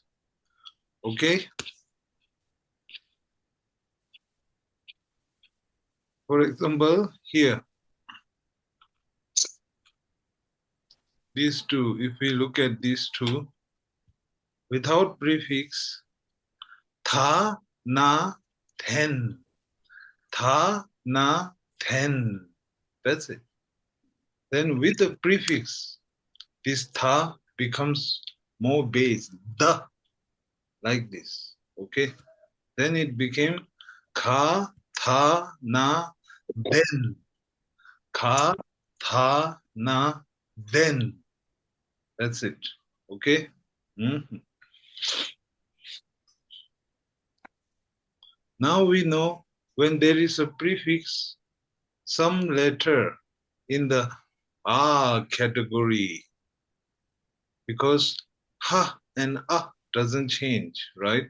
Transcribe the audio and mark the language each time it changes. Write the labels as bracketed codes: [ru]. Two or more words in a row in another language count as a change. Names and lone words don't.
[en] Okay, for example, here, these 2, if we look at these 2, without prefix, tha, na, then. Tha, na, then. That's it. Then with the prefix, this tha becomes more bass, the, like this. Okay. Then it became ka, tha, na, then. Ka, tha, na, then. That's it. Okay. Now we know when there is a prefix, some letter in the ah category, because ha and ah doesn't change, right?